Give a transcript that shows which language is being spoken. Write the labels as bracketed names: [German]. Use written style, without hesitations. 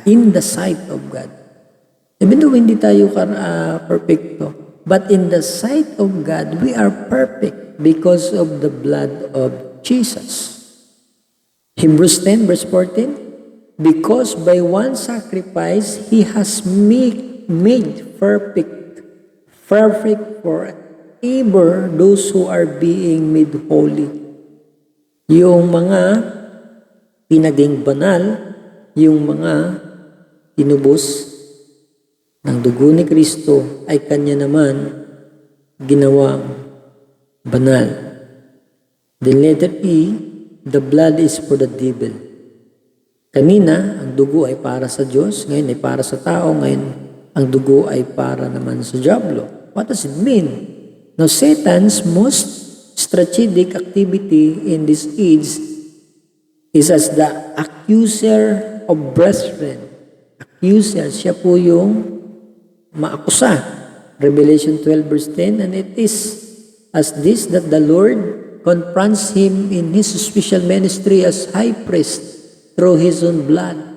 [English] In the sight of God. Even though [Filipino] hindi tayo perfecto, [English] but in the sight of God, we are perfect because of the blood of Jesus. Hebrews 10 verse 14, because by one sacrifice, He has made perfect forever those who are being made holy. [Filipino] Yung mga pinaging banal, yung mga tinubos ng dugo ni Kristo ay Kanya naman ginawang banal. [English] The letter E, the blood is for the devil. [Filipino] Kanina, ang dugo ay para sa Diyos, ngayon ay para sa tao, ngayon ang dugo ay para naman sa diablo. [English] What does it mean? Now, Satan's most strategic activity in this age is as the accuser of brethren. [Filipino] Accuser, siya po yung maakusa. [English] Revelation 12 verse 10, and it is as this that the Lord confronts him in His special ministry as high priest through His own blood.